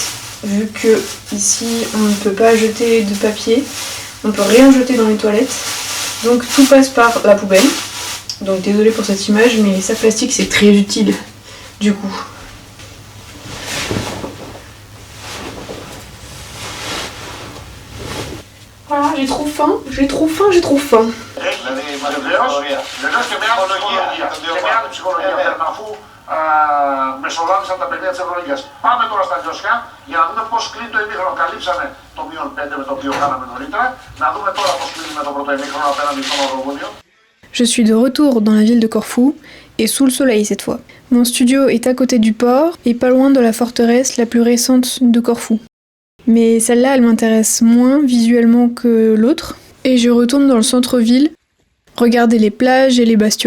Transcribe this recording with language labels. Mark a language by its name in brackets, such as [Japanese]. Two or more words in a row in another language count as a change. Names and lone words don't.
[French] Vu que ici, on ne peut pas jeter de papier, on peut rien jeter dans les toilettes. Donc tout passe par la poubelle. Donc désolée pour cette image, mais les sacs plastiques c'est très utile, du coup. Voilà, j'ai trop faim. [Greek] Μεσολάβησαν τα παιδιά της Ευρωλίγκας. Πάμε τώρα στα λιώσια για να δούμε πώς κλείνει το ημίχρονο. Καλύψαμε το -5 με το οποίο κάναμε νωρίτερα. Να δούμε τώρα πώς κλείνουμε το πρώτο ημίχρονο απέναντι στο Μαυροβούνιο. [French] Je suis de retour dans la ville de Corfou, et sous le soleil cette fois. Mon studio est à côté du port, et pas loin de la forteresse la plus récente de Corfou. Mais celle-là, elle m'intéresse moins visuellement que l'autre, et je retourne dans le centre-ville, regarder les plages et les bastions.